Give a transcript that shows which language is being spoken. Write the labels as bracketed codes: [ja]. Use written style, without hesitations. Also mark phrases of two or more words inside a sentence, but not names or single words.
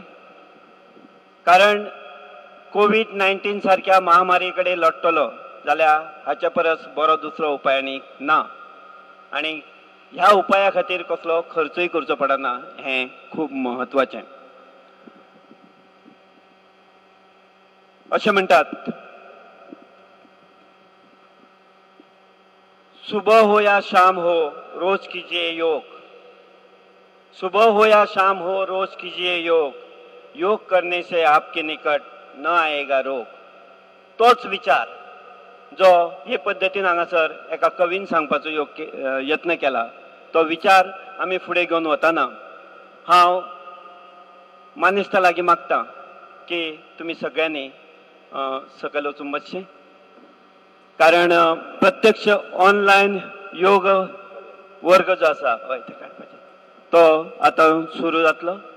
[kok] कारण कोविड-19 सारख्या महामारी कडेन लढटलो जाल्यार हाच्या परस बरो दुसरो उपाय आनी ना आनी ह्या उपाया खातीर कसलो खर्चूय करचो पडना हें खूब महत्वाचें. अशें म्हणटात [hi] सुबह हो या शाम हो रोज कीजिए योग. सुबह हो या शाम हो रोज कीजिए योग. योग करने से आपके निकट न आएगा रोग. [kok] तोच विचार जो हे पद्दतीन हांगासर एका कवीन सांगपाचो यत्न केला तो विचार आमी फुडें घेवन वताना हांव मानेस्ता लागीं मागता की तुम्ही सगळ्यांनी सकल वचून बसचें, कारण प्रत्यक्ष ऑनलायन योग वर्ग जो आसा हय ते काडपाचें तो आतां सुरू जातलो.